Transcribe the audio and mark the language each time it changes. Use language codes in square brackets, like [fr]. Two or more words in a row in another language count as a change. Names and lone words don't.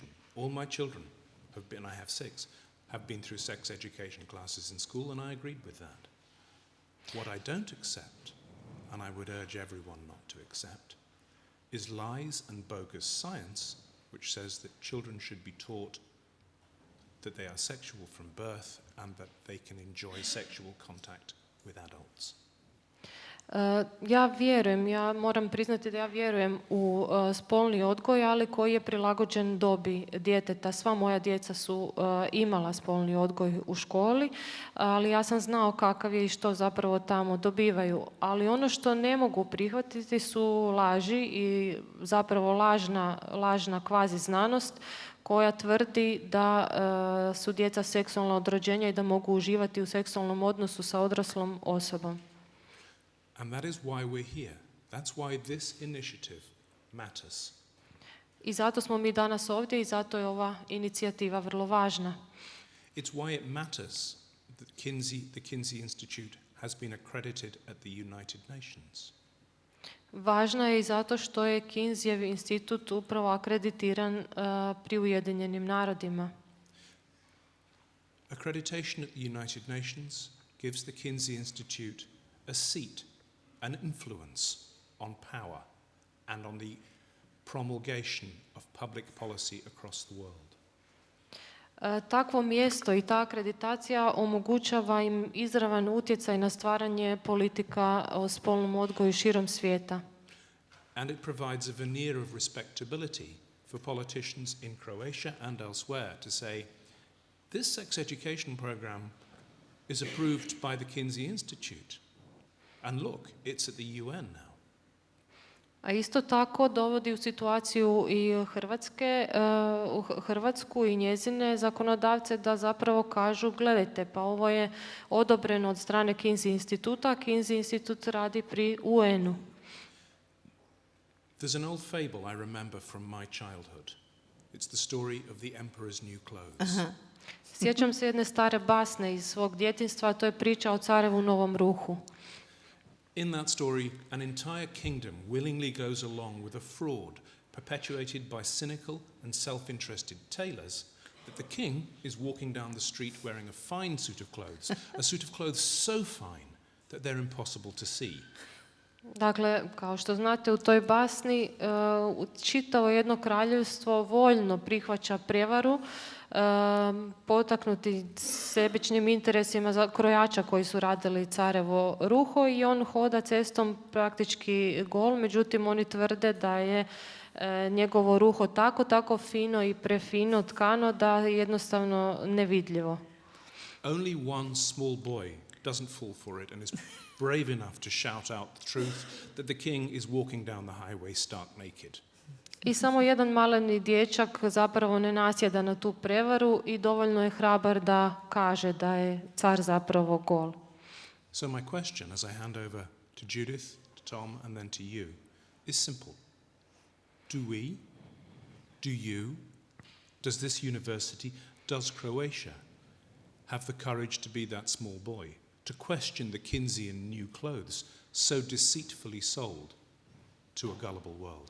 [en] All my children have been, I have 6, have been through sex education classes in school, and I agreed with that. What I don't accept, and I would urge everyone not to accept, is lies and bogus science, which says that children should be taught that they are sexual from birth and that they can enjoy sexual contact with adults. [hr] Ja moram priznati da ja vjerujem u spolni odgoj, ali koji je prilagođen dobi djeteta. Sva moja djeca su imala spolni odgoj u školi, ali ja sam znao kakav je i što zapravo tamo dobivaju. Ali ono što ne mogu prihvatiti su laži i zapravo lažna kvazi znanost koja tvrdi da su djeca seksualna od rođenja i da mogu uživati u seksualnom odnosu sa odraslom osobom. [en] And that is why we're here. That's why this initiative matters. [hr] I zato smo mi danas ovdje i zato je ova inicijativa vrlo važna. [en] It's why it matters that the Kinsey Institute has been accredited at the United Nations. [hr] Važna je i zato što je Kinseyev institut upravo akreditiran pri Ujedinjenim narodima. [en] Accreditation at the United Nations gives the Kinsey Institute a seat, an influence on power and on the promulgation of public policy across the world. [hr] Takvo mjesto i ta akreditacija omogućava im izravan utjecaj na stvaranje politika o spolnom odgoju širom svijeta. [en] And it provides a veneer of respectability for politicians in Croatia and elsewhere to say, this sex education program is approved by the Kinsey Institute. And look, it's at the UN now. [hr] A isto tako dovodi u situaciju i Hrvatsku i njezine zakonodavce da zapravo kažu, gledajte, pa ovo je odobreno od strane Kinsey instituta, Kinsey institut radi pri UN-u. [en] There's an old fable I remember from my childhood. It's the story of the emperor's new clothes. [hr] Sjećam se jedne stare basne iz svog djetinjstva, to je priča o carevu novom ruhu. [en] In that story, an entire kingdom willingly goes along with a fraud perpetuated by cynical and self-interested tailors that the king is walking down the street wearing a fine suit of clothes, a suit of clothes so fine that they're impossible to see. [hr] Dakle, kao što znate, u toj basni čitavo jedno kraljevstvo voljno prihvaća prijevaru, potaknuti sebičnim interesima za krojača koji su radili carevo ruho, i on hoda cestom praktički gol, međutim oni tvrde da je njegovo ruho tako fino i prefino tkano da je jednostavno nevidljivo. [en] Only one small boy doesn't fall for it and is brave enough to shout out the truth that the king is walking down the highway stark naked. [hr] I samo jedan maleni dječak zapravo ne nasjeda na tu prevaru i dovoljno je hrabar da kaže da je car zapravo gol. [en] So my question as I hand over to Judith, to Tom and then to you is simple. Do we, do you, does this university, does Croatia have the courage to be that small boy, to question the Kinsey in new clothes so deceitfully sold to a gullible world?